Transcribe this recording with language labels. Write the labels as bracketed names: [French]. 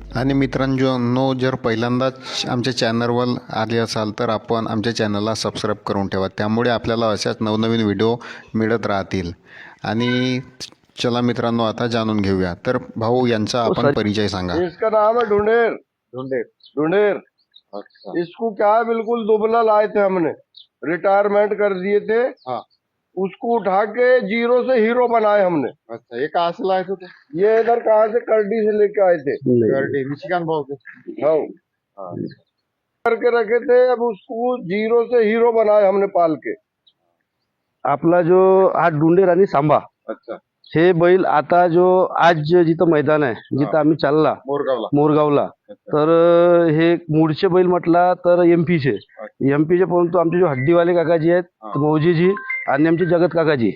[Marathi] आणि मित्रांनो, जर पहिल्यांदाच आमच्या चॅनलवर आले असाल तर आपण आमच्या चॅनलला सबस्क्राईब करून ठेवा, त्यामुळे आपल्याला अशाच नवनवीन व्हिडिओ मिळत राहतील. आणि चला मित्रांनो, आता जाणून घेऊया. तर भाऊ, यांचा आपण परिचय सांगा. [Hindi] इसका नाम है ढूंढेर। ढूंढेर। ढूंढेर। अच्छा। इसको क्या है, बिल्कुल दुबला लाए थे हमने, रिटायरमेंट कर दिए थे। हाँ। उसको उठा के जीरो से हीरो बनाए हमने। अच्छा, ये कहाँ से लाए थे? ये इधर कहाँ से, करडी से लेके आए थे। गर्डी, मिशिगन भाव के। हाँ, हाँ। करके रखे थे, अब उसको जीरो से हीरो बनाए हमने पाल के। [Marathi] आपला जो हा ढुंढेर आणि सांबा [Hindi] अच्छा। [Marathi] हे बैल आता जो आज जिथं मैदान आहे, जिथं आम्ही चालला मोरगावला। मोरगावला, [Hindi] अच्छा। [Marathi] तर हे मूळचे बैल म्हटला तर एमपीचे, परंतु आमचे जो हड्डीवाले काकाजी आहेत, मौजीजी आणि आमचे जगत काकाजी,